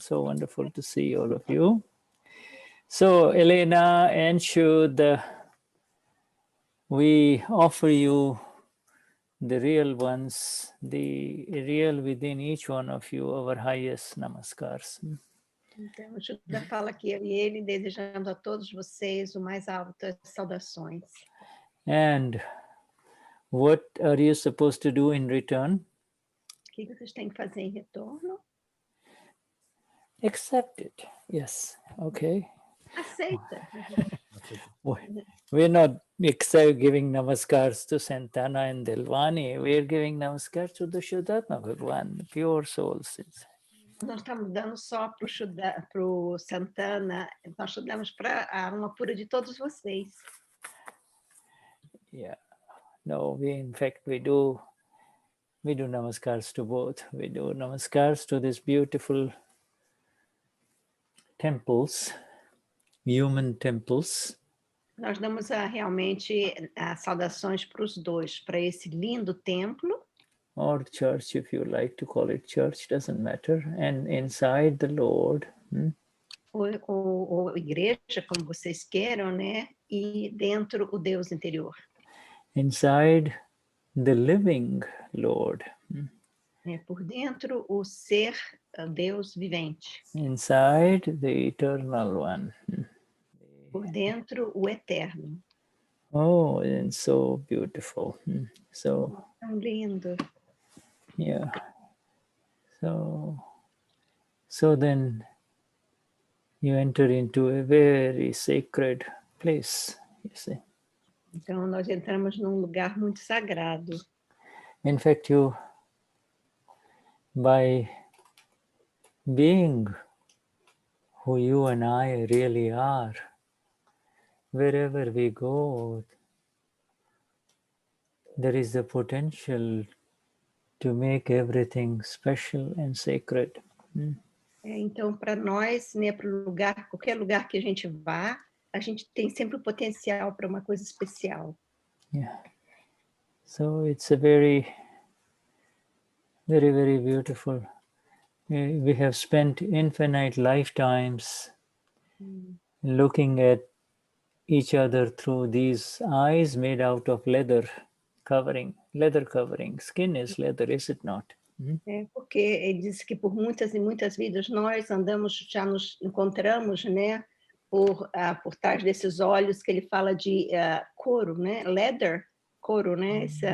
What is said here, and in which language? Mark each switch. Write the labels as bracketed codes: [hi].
[en] So wonderful to see all of you. So, Helena and Shuddha, we offer you the real ones, the real within each one of you, our highest namaskars. [pt] Então, o Shuddha fala que eu e ele desejando a todos vocês o mais altas saudações. [en] And what are you supposed to do in return? [pt] O que vocês têm que fazer em retorno? [en] Accept it. Yes. Okay. [pt] Aceita. [en] We're not giving namaskars to Santana and Delvani. We're giving namaskars to the Vishuddhatma Bhagavan, pure souls. [pt] Nós estamos dando só para o Santana, nós damos para a alma pura de todos vocês. [en] Yeah. No, in fact, we do namaskars to both. We do namaskars to these beautiful temples, human temples. [pt] Nós damos realmente saudações para os dois, para esse lindo templo. [en] Or church, if you like to call it church, doesn't matter. And inside the Lord. [pt] Ou igreja, como vocês queiram, né? E dentro o Deus interior. [en] Inside the living Lord. [pt] Por dentro o ser Deus vivente. [en] Inside the eternal one. [pt] Por dentro o eterno. [en] Oh, and so beautiful. So [pt] tão lindo. [en] Yeah. So then you enter into a very sacred place, you see. [pt] Então nós entramos num lugar muito sagrado. [en] In fact, by being who you and I really are, wherever we go, there is the potential to make everything special and sacred. [pt] Então, para nós, né, para o lugar, qualquer lugar que a gente vá, a gente tem sempre o potencial para uma coisa especial. [en] Yeah. So it's a very, very, very beautiful. We have spent infinite lifetimes looking at each other through these eyes made out of leather covering. Skin is leather, is it not? [pt] Porque ele disse que por muitas e muitas vidas nós já nos encontramos, né, por trás desses olhos que ele fala de couro, né, leather, couro, né?